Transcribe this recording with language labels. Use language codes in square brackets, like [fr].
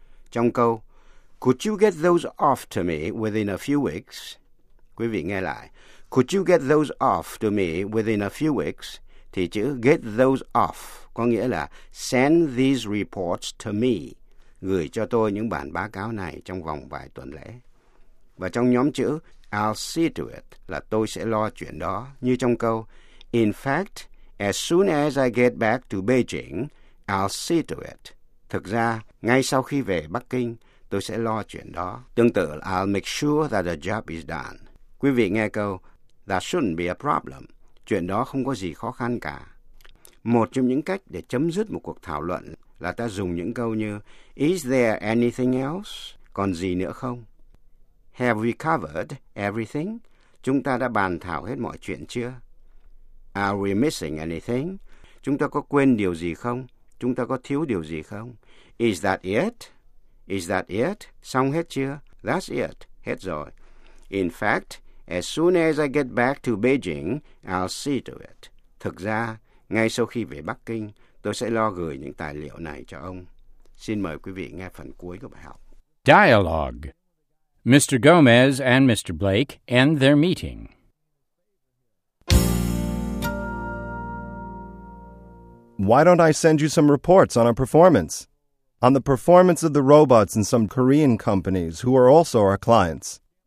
[vi] Trong câu, [en] could you get those off to me within a few weeks? [vi] Quý vị nghe lại, [en] could you get those off to me within a few weeks? [vi] Thì chữ get those off có nghĩa là [en] send these reports to me, [vi] gửi cho tôi những bản báo cáo này trong vòng vài tuần lễ. Và trong nhóm chữ [en] I'll see to it [vi] là tôi sẽ lo chuyện đó, như trong câu [en] in fact, as soon as I get back to Beijing, I'll see to it. [vi] Thực ra, ngay sau khi về Bắc Kinh, tôi sẽ lo chuyện đó. Tương tự là [en] I'll make sure that the job is done. [vi] Quý vị nghe câu [en] that shouldn't be a problem. [vi] Chuyện đó không có gì khó khăn cả. Một trong những cách để chấm dứt một cuộc thảo luận là ta dùng những câu như [en] is there anything else? [vi] Còn gì nữa không? [en] Have we covered everything? [vi] Chúng ta đã bàn thảo hết mọi chuyện chưa? [en] Are we missing anything? [vi] Chúng ta có quên điều gì không? Chúng ta có thiếu điều gì không? [en] Is that it? Is that it? [vi] Xong hết chưa? [en] That's it. [vi] Hết rồi. [en] In fact, as soon as I get back to Beijing, I'll see to it. [vi] Thực ra, ngay sau khi về Bắc Kinh, tôi sẽ lo gửi những tài liệu này cho ông. Xin mời quý vị nghe phần cuối của bài học. [en] Dialogue. Mr. Gomez and Mr. Blake end their meeting. Why don't I send you some reports on our performance? On the performance of the robots in some Korean companies who are also our clients.